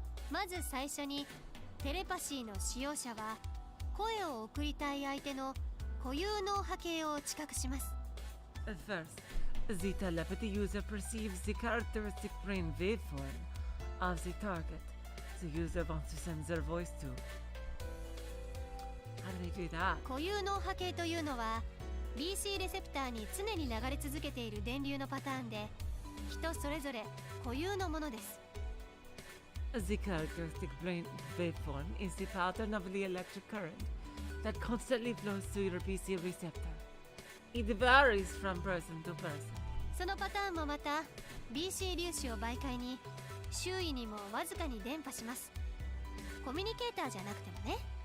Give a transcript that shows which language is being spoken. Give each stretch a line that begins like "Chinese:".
Japanese: まず最初にテレパシーの使用者は声を送りたい相手の固有の波形を知覚します。
English: First, the telepathy user perceives the characteristic brain waveform of the target the user wants to send their voice to. How do they do that?
Japanese: 固有の波形というのは BC レセプターに常に流れ続けている電流のパターンで人それぞれ固有のものです。
English: The characteristic brain waveform is the pattern of the electric current that constantly flows through your PC receptor. It varies from person to person.
Japanese: そのパターンもまた BC 粒子を媒介に周囲にもわずかに伝播します。コミュニケーターじゃなくてもね。